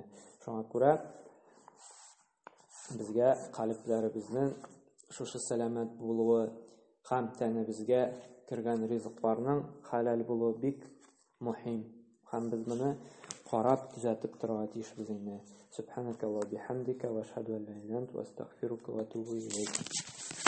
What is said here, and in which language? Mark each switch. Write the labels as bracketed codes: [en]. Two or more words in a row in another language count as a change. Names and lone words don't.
[tt] Шуңа күрә безгә калебләребезнең шушы сәламәт булуы һәм тәнебезгә кергән ризыкларның хәләл булуы бик мөһим. Һәм без моны карап, төзәтеп торырга тиешбез инде. [ar] سبحانك اللهم وبحمدك وأشهد أن لا إله إلا أنت وأستغفرك وأتوب إليك.